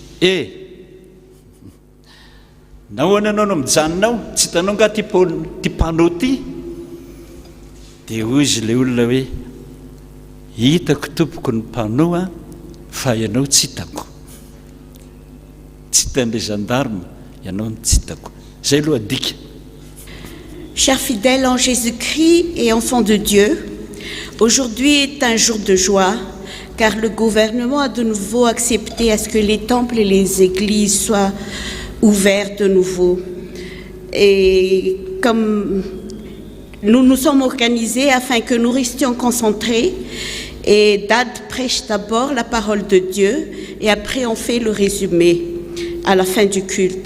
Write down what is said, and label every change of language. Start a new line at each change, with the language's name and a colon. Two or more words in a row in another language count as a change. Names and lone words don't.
Malagasy: nahoana anao no mijanonao tsy hitanao nga ty panneau ty dia hoy izy le olona hoe hitako tompoko ny panneau a fa ianao tsy hitako tsy hitan'le gendarme ianao ny tsy hitako zay aloha adika.
French: Chers fidèles en Jésus-Christ et enfants de Dieu, aujourd'hui est un jour de joie car le gouvernement a de nouveau accepté à ce que les temples et les églises soient ouverts de nouveau. Et comme nous nous sommes organisés afin que nous restions concentrés, et Dad prêche d'abord la parole de Dieu et après on fait le résumé à la fin du culte.